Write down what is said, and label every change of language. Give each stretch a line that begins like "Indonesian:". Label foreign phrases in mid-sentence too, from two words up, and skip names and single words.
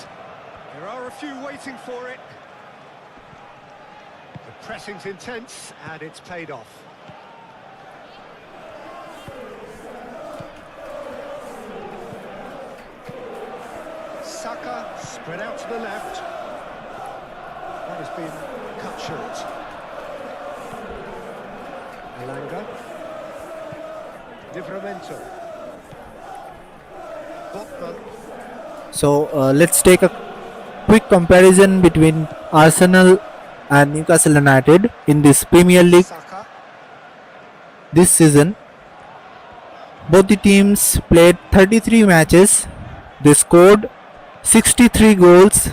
English: There are a few waiting for it. The pressing's intense and it's paid off. Saka spread out to the left. That has been cut short. Elanga. Livramento. Botman. So let's take a quick comparison between Arsenal and Newcastle United in this Premier League Saka. this season. Both the teams played 33 matches. They scored 63 goals.